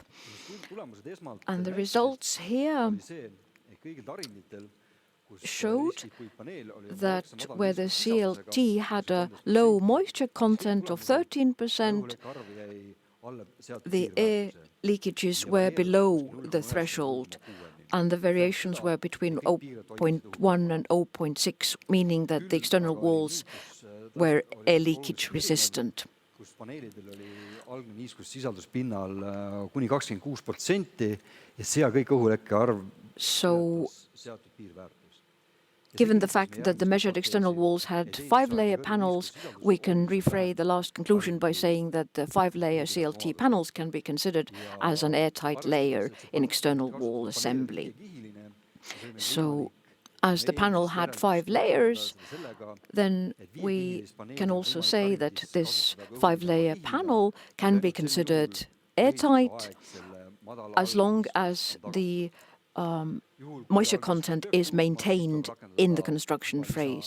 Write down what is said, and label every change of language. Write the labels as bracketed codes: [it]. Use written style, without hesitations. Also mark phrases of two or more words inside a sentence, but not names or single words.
[en] And the results here showed that where the CLT had a low moisture content of 13%, the air leakages were below the threshold, and the variations were between 0.1 and 0.6, meaning that the external walls were air leakage resistant. [et] kus paneelidel oli algne niiskussisaldus pinnal kuni 26% ja see kõik õhulekke arv seatud piirväärtus. [en] Given the fact that the measured external walls had 5-layer panels, we can rephrase the last conclusion by saying that the 5-layer CLT panels can be considered as an airtight layer in external wall assembly. So, as the panel had 5 layers, then we can also say that this 5-layer panel can be considered airtight as long as the moisture content is maintained in the construction phase.